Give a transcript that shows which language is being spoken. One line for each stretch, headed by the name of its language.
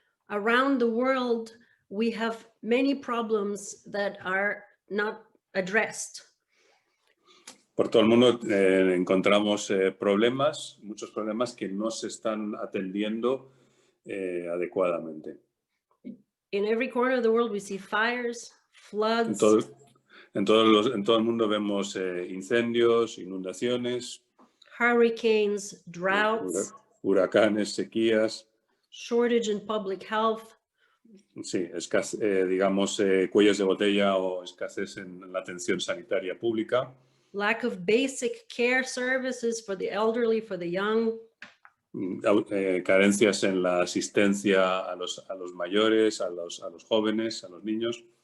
English: Around the world, we have many problems that are not addressed.
Spanish: Por todo el mundo encontramos muchos problemas que no se están atendiendo adecuadamente.
English: In every corner of the world, we see fires, floods.
Spanish: En todo el mundo vemos incendios, inundaciones,
English: hurricanes, droughts,
Spanish: huracanes, sequías.
English: Shortage in public health.
Spanish: Sí, digamos cuellos de botella o escasez en la atención sanitaria pública.
English: Lack of basic care services for the elderly, for the young.
Spanish: Carencias en la asistencia a los mayores, a los jóvenes, a los niños.